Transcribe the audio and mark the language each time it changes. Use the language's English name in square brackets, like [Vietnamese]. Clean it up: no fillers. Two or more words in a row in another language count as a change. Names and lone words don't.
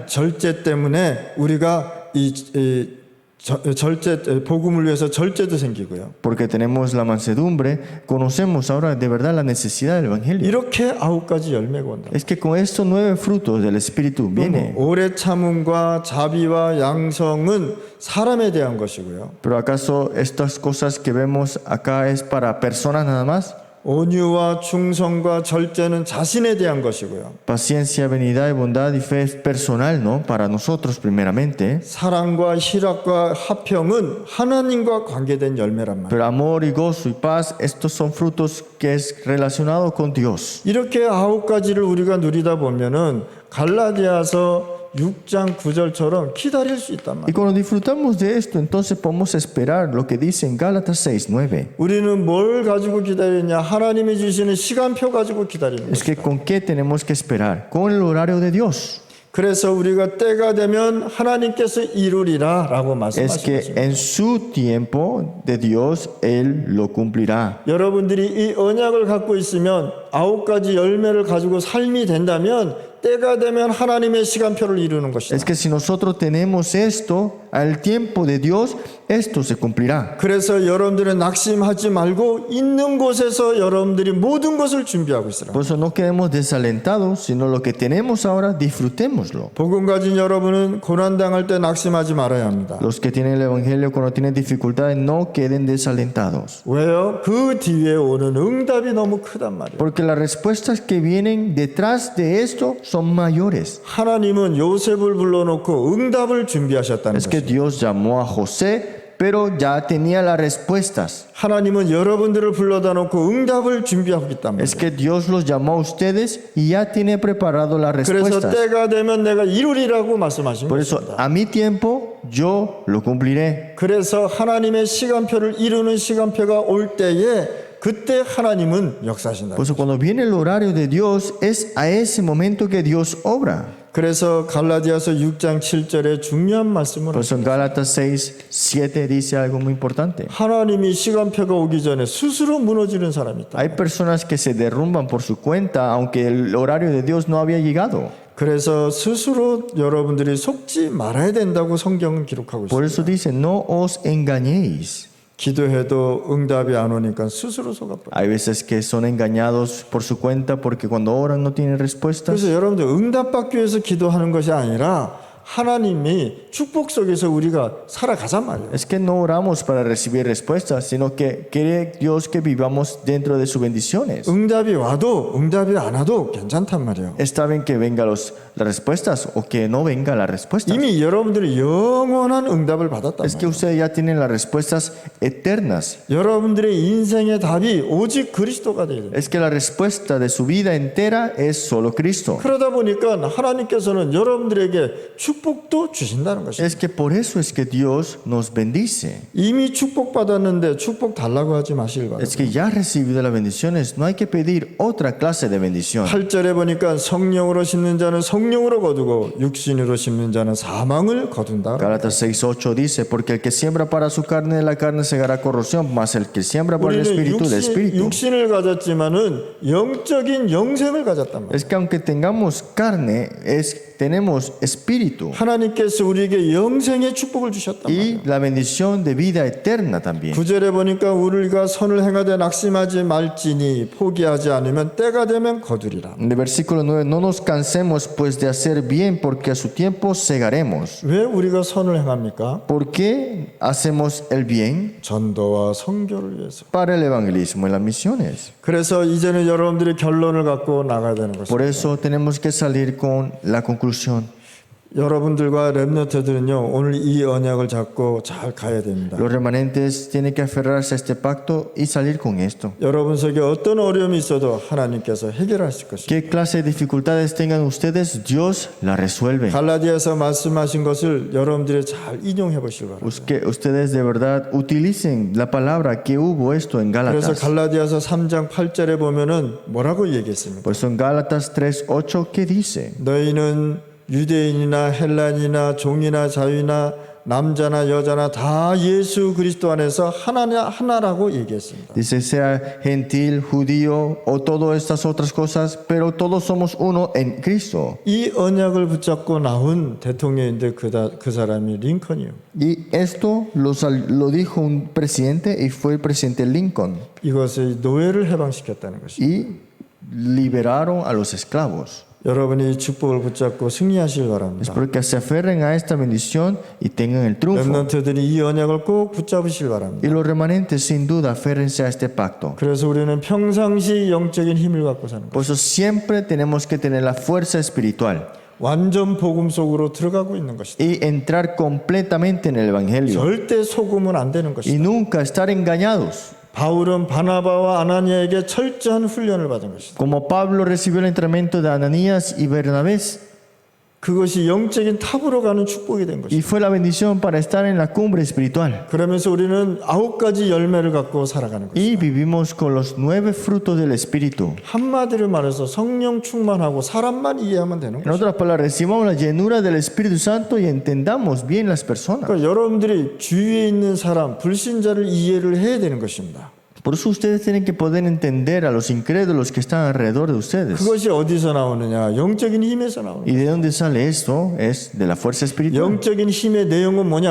[Korean] 절제 때문에 우리가 복음을 위해서 절제도 생기고요. [Spanish] Porque tenemos la mansedumbre, conocemos ahora de verdad la necesidad del Evangelio. [Korean] 이렇게 9가지 열매가 온다. [Spanish] Es que con estos 9 frutos del Espíritu viene. [Korean] 오래 참음과 자비와 양성은 사람에 대한 것이고요. [Spanish] Pero ¿acaso estas cosas que vemos acá es para personas nada más? [Korean] 온유와 충성과 절제는 자신에 대한 것이고요. [Spanish] Paciencia, benignidad y bondad y fe es personal, ¿no? Para nosotros primeramente. [Korean] 사랑과 희락과 화평은 하나님과 관계된 열매란 말이에요. [Spanish] Pero amor y gozo y paz, estos son frutos que es relacionado con Dios. [Korean] 이렇게 9가지를 우리가 누리다 보면은 갈라디아서 6장 9절처럼 기다릴 수 있단 [Spanish] Y [Korean] 말이에요. [Spanish] cuando disfrutamos de esto, entonces podemos esperar lo que dice en Gálatas 6:9. [Korean] 우리는 뭘 가지고 기다리냐? 하나님이 주시는 시간표 가지고 기다리는 [Spanish] Es [Korean] 거예요. [Spanish] que ¿con qué tenemos que esperar? Con el horario de Dios. [Korean] 그래서 우리가 때가 되면 하나님께서 이루리라라고 [Spanish] Es que [Korean] 말씀하십니다. [Spanish] en su tiempo de Dios, Él lo cumplirá. [Korean] 여러분들이 이 언약을 갖고 있으면 9가지 열매를 가지고 삶이 된다면 때가 되면 하나님의 시간표를 이루는 것이다. [Spanish] Es que si nosotros tenemos esto, al tiempo de Dios, esto se cumplirá. [Korean] 그래서 여러분들은 낙심하지 말고 있는 곳에서 여러분들이 모든 것을 준비하고 있으라. [Spanish] Por eso no quedemos desalentados, sino lo que tenemos ahora, disfrutémoslo. [Korean] 복음 가진 여러분은 고난당할 때 낙심하지 말아야 합니다. [Spanish] Los que tienen el Evangelio, cuando tienen dificultades, no queden desalentados. [Korean] 왜요? 그 뒤에 오는 응답이 너무 크단 말이에요. [Spanish] Porque las respuestas que vienen detrás de esto son mayores. [Korean] 하나님은 요셉을 불러놓고 응답을 준비하셨다는 [Spanish] Es que [Korean] 것이죠. [Spanish] Dios llamó a José pero ya tenía las respuestas. [Korean] 하나님은 여러분들을 불러다 놓고 응답을 준비하고 있단 말이에요. [Spanish] Es que Dios los llamó a ustedes y ya tiene preparado las [Korean] 그래서 [Spanish] respuestas. [Korean] 때가 되면 내가 이루리라고 말씀하신 [Spanish] Por eso, [Korean] 것입니다. [Spanish] a mi tiempo, yo lo cumpliré. [Korean] 그래서 하나님의 시간표를 이루는 시간표가 올 때에 그때 하나님은 역사하신다. [Spanish] Por eso, cuando viene el horario de Dios, es a ese momento que Dios obra. [Korean] 그래서 갈라디아서 6장 7절에 중요한 말씀을 [Spanish] Por eso, en Gálatas 6, 7 dice algo muy importante. [Korean] 하나님이 시간표가 오기 전에 스스로 무너지는 사람이 있다. [Spanish] Hay personas que se derrumban por su cuenta, aunque el horario de Dios no había llegado. [Korean] 그래서 스스로 여러분들이 속지 말아야 된다고 성경은 기록하고 [Spanish] Por [Korean] 있습니다. [Spanish] eso dice, no os engañéis. [Korean] 기도해도 응답이 안 오니까 스스로 속아버려. [Spanish] Hay veces que son engañados por su cuenta porque cuando oran no tienen respuestas. [Korean] 그래서 여러분들 응답받기 위해서 기도하는 것이 아니라 하나님이 축복 속에서 우리가 살아가잔 말이에요. [Spanish] Es que no oramos para recibir respuestas, sino que quiere Dios que vivamos dentro de sus bendiciones. [Korean] 응답이 와도 응답이 안 와도 괜찮단 말이에요. [Spanish] Está bien que vengan las respuestas o que no vengan las respuestas. [Korean] 이미 여러분들이 영원한 응답을 받았단 [Spanish] Es que [Korean] 말이에요. [Spanish] ustedes ya tienen las respuestas eternas. [Korean] 여러분들의 인생의 답이 오직 그리스도가 돼야 돼요. [Spanish] Es que la respuesta de su vida entera es solo Cristo. [Korean] 그러다 보니까 하나님께서는 여러분들에게 축복도 주신다는 것입니다. [Spanish] Es que por eso es que Dios nos bendice. [Korean] 이미 축복받았는데 축복 달라고 하지 마시길 바랍니다. [Spanish] Es que ya recibido las bendiciones, no hay que pedir otra clase de bendición. [Korean] 8절에 보니까 성령으로 심는 자는 성령으로 거두고 육신으로 심는 자는 사망을 거둔다. [Spanish] Gálatas 6:8 dice, porque el que siembra para su carne de la carne segará corrupción, mas el que siembra para el [Korean] 우리는 [Spanish] espíritu del espíritu. [Korean] 육신을 가졌지만은 영적인 영생을 가졌단 말이에요. [Spanish] Es que aunque tengamos carne, tenemos espíritu [Korean] 하나님께서 우리에게 영생의 축복을 주셨단 말이에요. [Spanish] y la bendición de vida eterna también. [Korean] 9절에 보니까 우리가 선을 행하되 낙심하지 말지니 포기하지 않으면 때가 되면 거두리라. [Spanish] En el versículo 9, no nos cansemos pues de hacer bien, porque a su tiempo segaremos. [Korean] 왜 우리가 선을 행합니까? [Spanish] ¿Por qué hacemos el bien? [Korean] 전도와 선교를 위해서. [Spanish] Para el evangelismo y las misiones. [Korean] 그래서 이제는 여러분들이 결론을 갖고 나가야 되는 것입니다. [Spanish] Por eso tenemos que salir con la conclusión. [Korean] 여러분들과 렘넌트들은요 오늘 이 언약을 잡고 잘 가야 됩니다. [Spanish] Los remanentes tienen que aferrarse a este pacto y salir con esto. [Korean] 여러분 속에 어떤 어려움이 있어도 하나님께서 해결하실 것입니다. [Spanish] ¿Qué clase de dificultades tengan ustedes? Dios la resuelve. [Korean] 갈라디아서 말씀하신 것을 여러분들이 잘 인용해 보시기 바랍니다. [Spanish] Que ustedes de verdad utilicen la palabra que hubo esto en [Korean] 그래서 [Spanish] Gálatas. [Korean] 갈라디아서 3장 8절에 보면은 뭐라고 얘기했습니까? [Spanish] Por eso en Gálatas 3:8, ¿qué dice? [Korean] 너희는 유대인이나 헬란이나 종이나 자유나 남자나 여자나 다 예수 그리스도 안에서 하나라고 얘기했습니다. [Spanish] Dice, sea gentil, judío o todas estas otras cosas, pero todos somos uno en Cristo. [Korean] 이 언약을 붙잡고 나온 대통령인데 그 사람이 링컨이요. [Spanish] Y esto lo dijo un presidente y fue el presidente Lincoln. [Korean] 이것의 노예를 해방시켰다는 것입니다. [Spanish] Y liberaron a los esclavos. [Korean] 여러분이 이 축복을 붙잡고 승리하시길 바랍니다. [Spanish] Espero que se aferren a esta bendición y tengan el triunfo. [Korean] 렘넌트들이 이 언약을 꼭 붙잡으시길 바랍니다. [Spanish] Y los remanentes sin duda aférrense a este pacto. [Korean] 그래서 우리는 평상시 영적인 힘을 갖고 사는 것. [Spanish] Por eso siempre tenemos que tener la fuerza espiritual [Korean] 완전 복음 속으로 들어가고 있는 것이다. [Spanish] y entrar completamente en el Evangelio. [Korean] 절대 속으면 안 되는 것이다. [Spanish] Y nunca estar engañados. [Korean] 바울은 바나바와 아나니아에게 철저한 훈련을 받은 것이다. [Spanish] Como Pablo recibió el entrenamiento de Ananías y Bernabé, [Korean] 그것이 영적인 탑으로 가는 축복이 된 것이다. [Spanish] y fue la bendición para estar en la cumbre espiritual. [Korean] 그러면서 우리는 9가지 열매를 갖고 살아가는 것이다. [Spanish] Y vivimos con los 9 frutos del Espíritu. [Korean] 한마디로 말해서 성령 충만하고 사람만 이해하면 되는 [Spanish] En [Korean] 것이다. [Spanish] otras palabras, recibamos la llenura del Espíritu Santo y entendamos bien las personas. [Korean] 그러니까 여러분들이 주위에 있는 사람, 불신자를 이해를 해야 되는 것입니다. [Spanish] Por eso ustedes tienen que poder entender a los incrédulos que están alrededor de ustedes. [Korean] 그것이 어디서 나오느냐? 영적인 힘에서 나오는 [Spanish] ¿Y de dónde sale esto? Es de la fuerza [Korean] 거예요. [Spanish] espiritual. [Korean] 영적인 힘의 내용은 뭐냐?